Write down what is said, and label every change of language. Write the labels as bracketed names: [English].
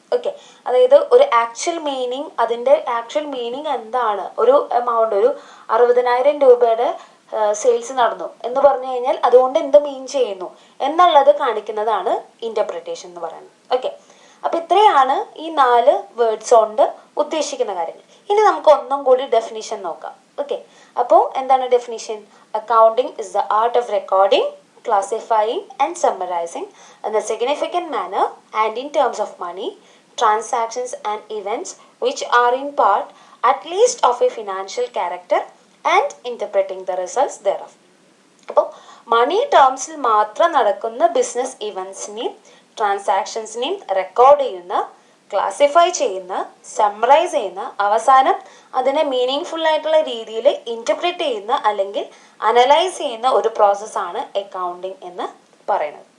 [Malayalam] Okay, അതായത് ഒരു actual meaning, അതിൻ്റെ ആക്ച്വൽ മീനിങ് എന്താണ്, ഒരു എമൗണ്ട്, ഒരു 60,000 രൂപയുടെ സെയിൽസ് നടന്നു എന്ന് പറഞ്ഞു കഴിഞ്ഞാൽ അതുകൊണ്ട് എന്ത് മീൻ ചെയ്യുന്നു എന്നുള്ളത് കാണിക്കുന്നതാണ് ഇൻ്റർപ്രിട്ടേഷൻ എന്ന് പറയുന്നത്. ഓക്കെ, അപ്പോൾ ഇത്രയാണ് ഈ 4 വേർഡ്സ് കൊണ്ട് ഉദ്ദേശിക്കുന്ന കാര്യങ്ങൾ. ഇനി നമുക്ക് ഒന്നും കൂടി ഡെഫിനിഷൻ നോക്കാം. ഓക്കെ, അപ്പോൾ എന്താണ് definition? [English] Accounting is the art of recording, classifying and summarizing in a significant manner and in terms of money, transactions and events which are in part at least of a financial character and interpreting the results thereof. [Malayalam] അപ്പോൾ മണി ടേംസിൽ മാത്രം നടക്കുന്ന business ഇവൻസിനെയും ട്രാൻസാക്ഷൻസിനെയും record ചെയ്യുന്ന, classify ചെയ്യുന്ന, summarise ചെയ്യുന്ന, അവസാനം അതിനെ meaning full ആയിട്ടുള്ള രീതിയിൽ ഇൻ്റർപ്രിറ്റ് ചെയ്യുന്ന അല്ലെങ്കിൽ അനലൈസ് ചെയ്യുന്ന ഒരു പ്രോസസ്സാണ് അക്കൗണ്ടിങ് എന്ന് പറയുന്നത്.